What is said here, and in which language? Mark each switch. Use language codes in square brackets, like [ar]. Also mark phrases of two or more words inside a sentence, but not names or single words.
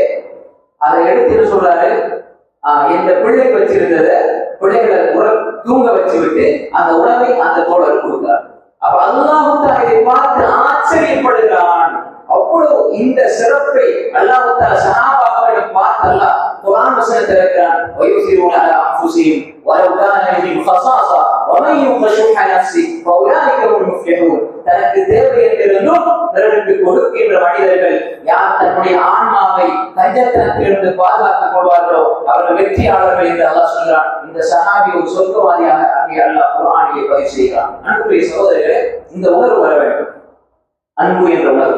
[ta] அதை எடுத்து சொல்றாரு, இந்த பிள்ளைக்கு வச்சிருந்தத பிள்ளைகளை தூங்க வச்சு விட்டு அந்த உணவை அந்த தோழருக்கு கொடுக்கிறார். அப்ப அல்லாஹ் தஆலா இதை பார்த்து ஆச்சரியப்படுகிறான். அவ்வளவு இந்த சிறப்பை அல்லாஹ் தஆலா சஹாபாக்களை பார்த்து அல்லாஹ் குர்ஆன் வசனத்தில் இருக்கிறான். [ar] وَيُؤْثِرُونَ عَلَى أَنفُسِهِمْ وَلَوْ كَانَ بِهِمْ خَصَاصَةٌ وَمَن يُوقَ شُحَّ نَفْسِهِ فَأُولَٰئِكَ هُمُ الْمُفْلِحُونَ. [ta] தனக்கு தேவை என்றிருந்தும் பிறருக்கு கொடுக்கின்ற மனிதர்கள் யார் தன்னுடைய ஆன்மாவை கஞ்சத்தனத்திலிருந்து பாதுகாத்துக் கொள்வார்களோ அவர்கள் வெற்றியாளர்கள் என்று அல்லாஹ் சொல்கிறான். இந்த சஹாபி ஒரு சொர்க்கவாதியாக அங்கே அல்லாஹ் குர்ஆனிலே பதிவு செய்கிறான். அன்புடைய சகோதரர்களே, இந்த உணர்வு வர வேண்டும், அன்பு என்ற உணர்வு.